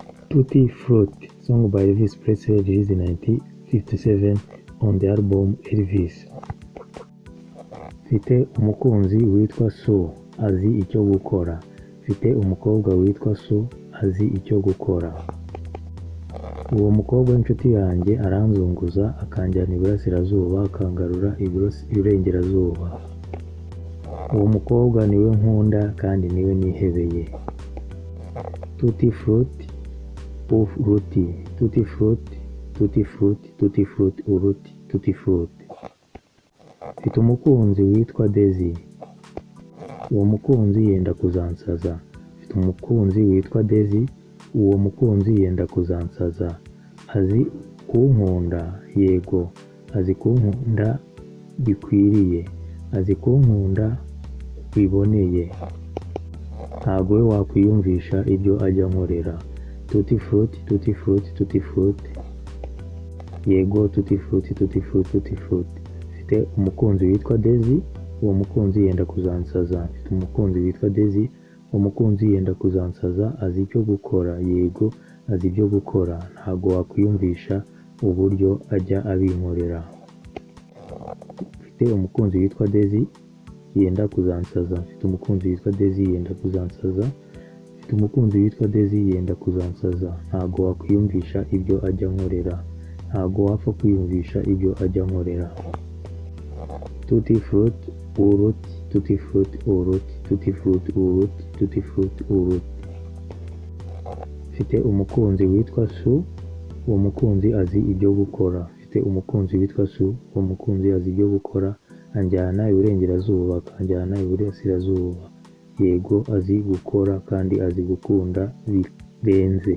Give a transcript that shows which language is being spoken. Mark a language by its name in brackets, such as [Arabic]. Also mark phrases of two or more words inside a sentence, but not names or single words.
[English] Tutti Frutti, song by Elvis Presley, released in 1957 on the album Elvis. [Kinyarwanda] Mfite umukunzi witwa Sue, azi icyo gukora. Mfite umukobwa witwa Sue, azi icyo gukora. Uwo mukobwa w'inshuti yanjye aranzunguza, akanjyana iburasirazuba, akangarura iburengerazuba. Uwo mukobwa niwe nkunda kandi niwe nihebeye. Tutti Frutti uruti, Tutti Frutti, Tutti Frutti, Tutti Frutti uruti, Tutti Frutti. Mfite umukunzi witwa Daisy. Uwo mukunzi yenda kuzansaza. Mfite umukunzi witwa Daisy. Uwo mukunzi yenda kuzansaza. Azi kunkunda, yego. Azi kunkunda bikwiriye. Azi kunkunda biboneye. Ntago we wakwiyumvisha ibyo ajya nkorera. Tutti Frutti, Tutti Frutti, Tutti Frutti. Yego, Tutti Frutti, Tutti Frutti, Tutti Frutti. Mfite umukunzi witwa Daisy. Uwo mukunzi yenda kuzansaza. Mfite umukunzi witwa Daisy. Uwo mukunzi yenda kuzansaza. Azi icyo gukora, yego. Azi ibyo gukora. Ntago wakwiyumvisha uburyo ajya abinkorera. Mfite umukunzi witwa Daisy yenda kuzansaza. Mfite umukunzi witwa Daisy yenda kuzansaza. Mfite umukunzi witwa Daisy yenda kuzansaza. Ntago wakwiyumvisha ibyo ajya nkorera. Ntago wapfa kwiyumvisha ibyo ajya nkorera. Tutti Frutti uruti, Tutti Frutti uruti, Tutti Frutti uruti, Tutti Frutti uruti. Mfite umukunzi witwa Sue. Uwo mukunzi azi ibyo gukora. Mfite umukunzi witwa Sue. Uwo mukunzi azi ibyo gukora. Anjyana iburengerazuba, akanjyana iburasirazuba. Yego, azi gukora kandi azi gukunda birenze.